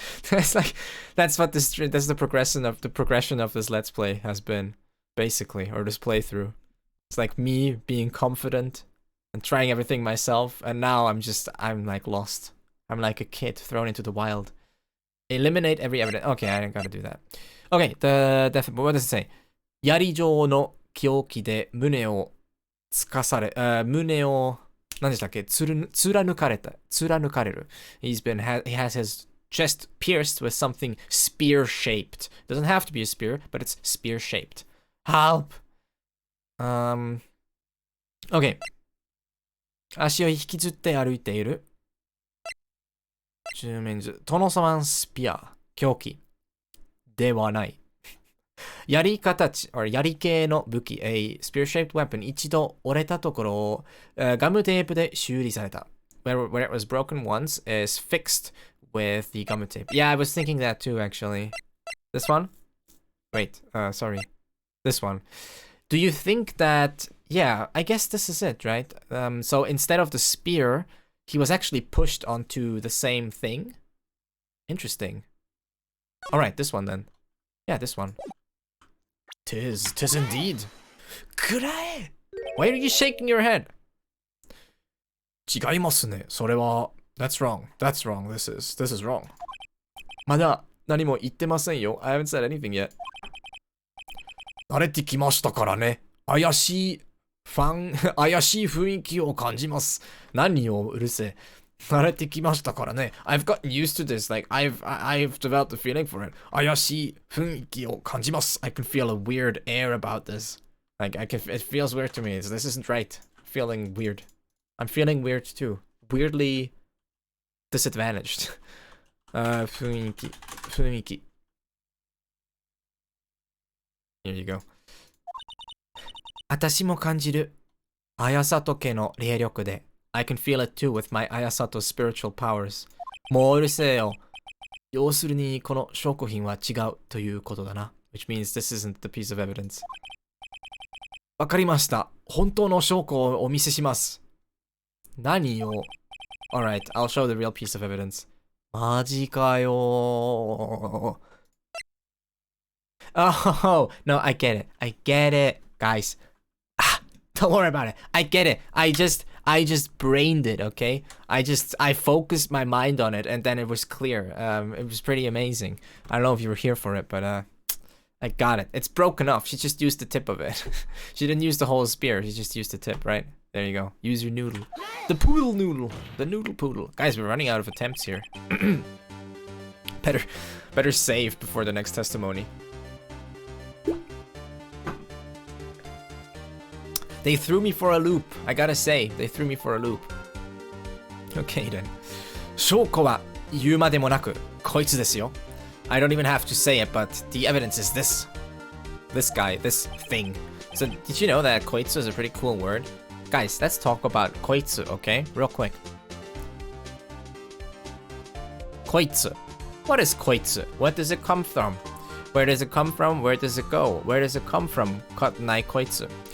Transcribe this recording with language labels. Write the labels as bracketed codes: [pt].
[en] It's like, that's the progression of this Let's Play has been, basically, or this playthrough. It's like me being confident and trying everything myself, and now I'm like lost. I'm like a kid thrown into the wild. Eliminate every evidence. Okay, I gotta do that. Okay, what does it say? [ja] 槍状の凶器で胸をつかされ、胸を何でしたっけ？貫かれる。 [en] He has his chest pierced with something spear-shaped. Doesn't have to be a spear, but it's spear-shaped. Help! OK。 [ja] 足を引きずって歩いている。中面図。トノサマンスピア。凶器。ではない。槍形、槍系の武器、 [en] a spear-shaped weapon [ja] 一度折れたところを、ガムテープで修理された。 [en] Where it was broken once is fixed with the gum tape. Yeah, I was thinking that too, actually. This one? Wait, sorry. This one. Do you think that... Yeah, I guess this is it, right? So instead of the spear, he was actually pushed onto the same thing? Interesting. Alright, this one then. Yeah, this one. Tis indeed. Kurai! Why are you shaking your head? [ja] 違いますね。それは [en] That's wrong. That's wrong. This is wrong. [ja] まだ何も言ってませんよ。 [en] I haven't said anything yet. [ja] 慣れてきましたからね。怪しい雰囲気を感じます。何をうるせえ。慣れてきましたからね。 [en] I've gotten used to this. Like, I've developed a feeling for it. [ja] 怪しい雰囲気を感じます。 [en] I can feel a weird air about this. Like, it feels weird to me. This isn't right. Feeling weird. I'm feeling weird too. Weirdly disadvantaged. [ja] 雰囲気。 [en] Here you go. [ja] 私も感じる。綾里家の霊力で。 [en] I can feel it too with my Ayasato spiritual powers. [ja] もううるせえよ。要するにこの証拠品は違うということだな。 [en] Which means this isn't the piece of evidence. [ja] わかりました。本当の証拠をお見せします。何を [en] Alright, I'll show the real piece of evidence. [ja] マジかよ。 [en] Oh, no, I get it. I get it, guys. Don't worry about it. I get it. I just brained it, okay? I focused my mind on it and then it was clear. It was pretty amazing. I don't know if you were here for it, but I got it. It's broken off. She just used the tip of it. She didn't use the whole spear. She just used the tip, right? There you go. Use your noodle. The poodle noodle. The noodle poodle. Guys, we're running out of attempts here. Better save before the next testimony. They threw me for a loop. I gotta say, they threw me for a loop. Okay then. [ja] 証拠は言うまでもなく、こいつですよ。 [en] I don't even have to say it, but the evidence is this. This guy, this thing. So, did you know that こいつ is a pretty cool word? Guys, let's talk about こいつ, okay? Real quick. こいつ.What is こいつ?What does it come from? Where does it come from? Where does it go? Where does it come from? ないこいつ.